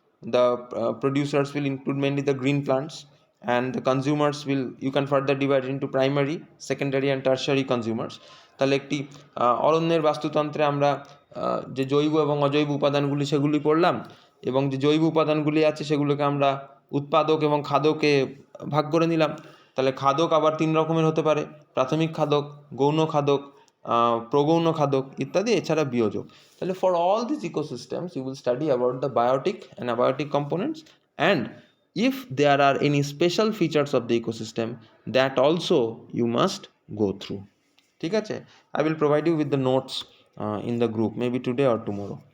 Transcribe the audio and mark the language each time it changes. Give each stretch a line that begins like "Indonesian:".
English: The producers will include mainly the green plants, and the consumers will, you can further divide it into primary, secondary and tertiary consumers.
Bangla: তাহলে একটি অরণ্যের বাস্তুতন্ত্রে আমরা যে জৈব এবং অজৈব উপাদানগুলি সেগুলি পড়লাম, এবং যে জৈব উপাদানগুলি আছে সেগুলোকে আমরা উৎপাদক এবং খাদকে ভাগ করে নিলাম। তাহলে খাদক আবার 3 রকমের হতে পারে, প্রাথমিক খাদক, গৌণ খাদক, প্রগৌণ খাদক ইত্যাদি, এছাড়া বিয়োজক।
English: তাহলে for all this ecosystems you will study about the biotic and abiotic components, and if there are any special features of the ecosystem, that also you must go through.
Bangla: ঠিক আছে,
English: I will provide you with the notes in the group, maybe today or tomorrow.